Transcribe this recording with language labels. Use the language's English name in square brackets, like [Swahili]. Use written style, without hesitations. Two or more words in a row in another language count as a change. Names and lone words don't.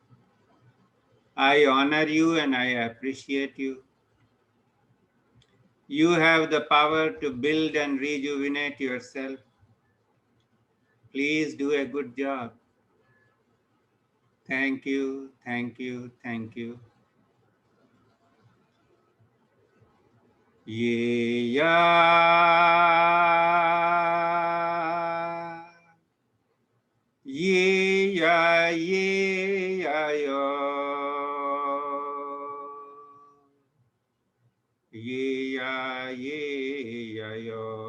[English] I honor you and I appreciate you. You have the power to build and rejuvenate yourself. Please do a good job. Thank you, thank you, thank you. Ye-Ya. Ye-Ya, Ye-Ya, Yo. Ye-Ya, Ye-Ya, Yo.